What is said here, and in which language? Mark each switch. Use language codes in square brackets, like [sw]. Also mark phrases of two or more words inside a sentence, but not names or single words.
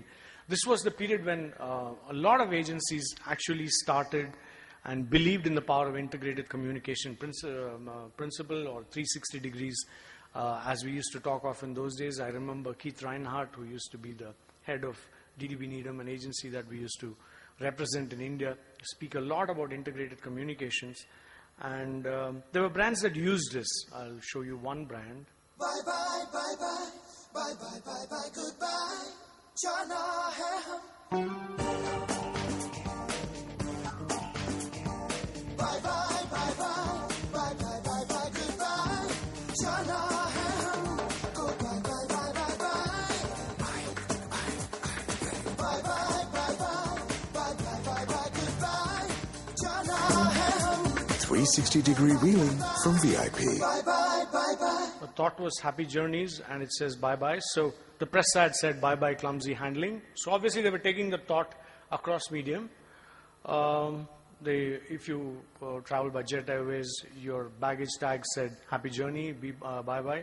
[en] This was the period when a lot of agencies actually started and believed in the power of integrated communication principle, or 360 degrees, as we used to talk of in those days. I remember Keith Reinhardt, who used to be the head of DDB Needham, an agency that we used to represent in India, speak a lot about integrated communications. And there were brands that used this. I'll show you one brand. Bye bye, bye bye, bye bye, bye bye, goodbye. [hi] Jana hai hum. [en] Bye bye, bye bye, bye bye, bye bye, goodbye. [hi] Jana hai hum. [en] Go bye bye, bye bye, bye. Bye bye, bye bye, bye bye, bye bye, goodbye. [hi] Jana hai hum. [en] 360-degree wheeling from VIP. Bye bye, bye bye. The thought was happy journeys, and it says bye-bye. So the press ad said bye-bye clumsy handling. So obviously they were taking the thought across medium. If you travel by Jet Airways, your baggage tag said happy journey, bye-bye.